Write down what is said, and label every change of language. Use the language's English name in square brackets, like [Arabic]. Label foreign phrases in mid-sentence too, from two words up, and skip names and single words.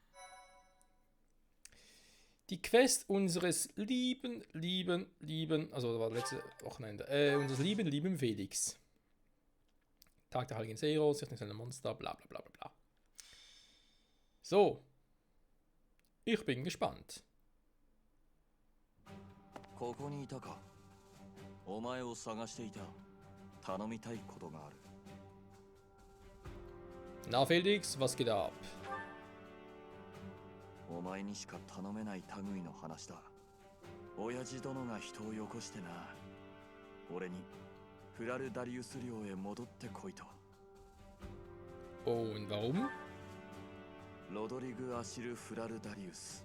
[German] Die Quest unseres lieben, also das war letzte Wochenende, unseres lieben Felix. Tag der Heiligen Seros, sich nicht Monster, bla bla bla bla bla. So. Ich bin gespannt. [Japanese] ここにいたか。お前を探していた。頼みたいことがある。 [German] Na Felix, was geht ab? [Japanese] お前にしか頼めない類の話だ。親父殿が人をよこしてな。俺にフラルダリウス領へ戻ってこいと。 [German] Und warum? [Japanese] ロドリグ・アシル・フラルダリウス。